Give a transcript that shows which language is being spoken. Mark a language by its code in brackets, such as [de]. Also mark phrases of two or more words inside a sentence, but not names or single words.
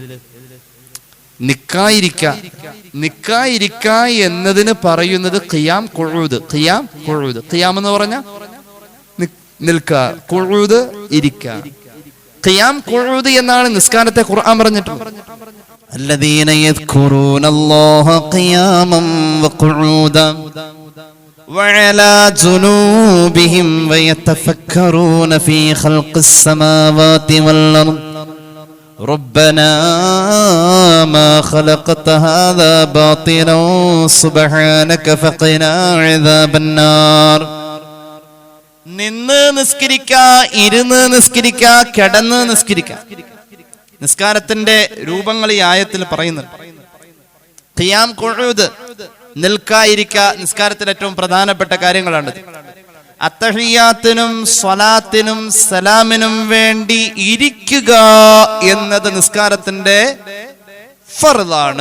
[ml] നിക്കായിരിക്ക എന്നതിന് പറയുന്നത് [ar] قيام قعود. [ml] ഖിയാം എന്ന് പറഞ്ഞ നിൽക്ക, ഖുഊദ് ഇരിക്ക. [ar] قيام قعود [ml] എന്നാണ് നിസ്കാരത്തെ ഖുർആൻ പറഞ്ഞിട്ടുള്ളത്. [ar] الذين يذكرون الله قياما وقعودا وعلى جنوبهم ويتفكرون في خلق السماوات والأرض ربنا ما خلقت هذا باطلا سبحانك فقنا عذاب النار. [ml] നിന്ന് നിസ്കരിക്ക, ഇരുന്ന് നിസ്കരിക്ക, കിടന്ന് നിസ്കരിക്ക. നിസ്കാരത്തിന്റെ രൂപങ്ങൾ ഈ ആയത്തിൽ പറയുന്നുണ്ട്. [ar] قيام، قعود, [ml] നിൽക്കായിരിക്ക നിസ്കാരത്തിൽ ഏറ്റവും പ്രധാനപ്പെട്ട കാര്യങ്ങളാണ്. അത്തഹിയ്യാത്തിനും സ്വലാത്തിനും സലാമിനും വേണ്ടി ഇരിക്കുക എന്നത് നിസ്കാരത്തിന്റെ ഫർളാണ്.